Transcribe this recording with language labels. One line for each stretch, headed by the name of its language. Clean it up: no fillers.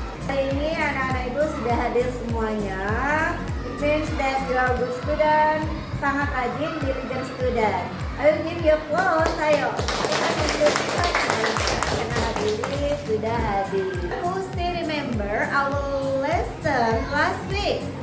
Indonesian: Hari ini anak-anak ibu sudah hadir semuanya.
English: It means that you are good student,
Indonesian: sangat rajin,
English: diligent student. I will give you applause, ayo.
Indonesian: Kita tunjukkan karena hadirin sudah hadir.
English: Who still remember our lesson last week?